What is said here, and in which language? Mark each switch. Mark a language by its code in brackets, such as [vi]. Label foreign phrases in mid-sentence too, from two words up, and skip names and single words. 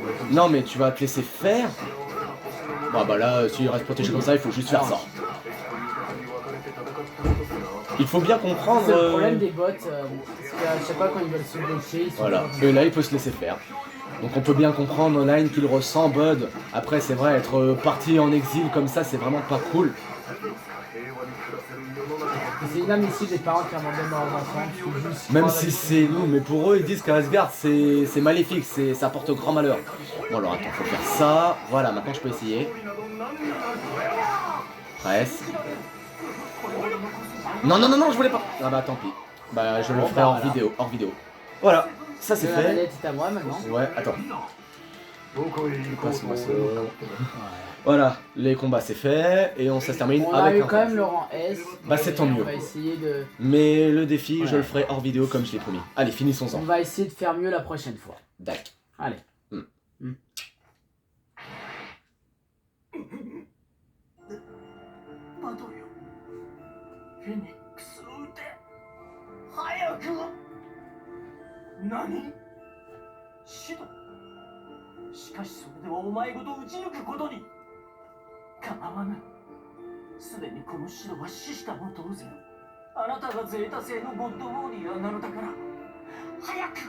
[fr] Non mais tu vas te laisser faire. Bah là, s'il reste protégé comme ça, il faut juste faire ça. Il faut bien comprendre. C'est le problème des bots, parce qu'à chaque fois quand ils veulent se bloquer, ils sont Voilà, pas- et là il peut se laisser faire. Donc on peut bien comprendre online qu'il ressent Bud. Après c'est vrai, être parti en exil comme ça c'est vraiment pas cool. [ja] 平和に暮らせる世の中が [fr] C'est inadmissible des parents qui abandonnent leurs enfants, qui sont juste Même pas si d'accord. c'est nous, mais pour eux ils disent qu'Asgard c'est maléfique, ça porte grand malheur. Bon alors attends, faut faire ça. Voilà, maintenant je peux essayer. Presque. Non, non, non, non, je voulais pas. Ah bah tant pis. Bah je le ferai hors vidéo, hors vidéo. Voilà, ça c'est La fait. manette est à moi maintenant. Ouais, attends. [ja] どこへ行こうと [fr] Passe-moi ça. [ja] 俺の [fr] Voilà, les combats c'est fait et ça se termine On a avec eu un quand même le rang S. Bah, c'est tant et mieux. On va essayer de, Mais le défi, je Ouais. le ferai hors vidéo comme je l'ai promis. Allez, on finissons-en. va essayer de faire mieux la prochaine fois. Dac. Allez. [ja] バトよフェニックスを撃て早く何シドしかしそれではお前ごと撃ち抜くことに構わぬすでにこのシドは死したも同然あなたがゼータ星のゴッドウォーリアーなのだから早く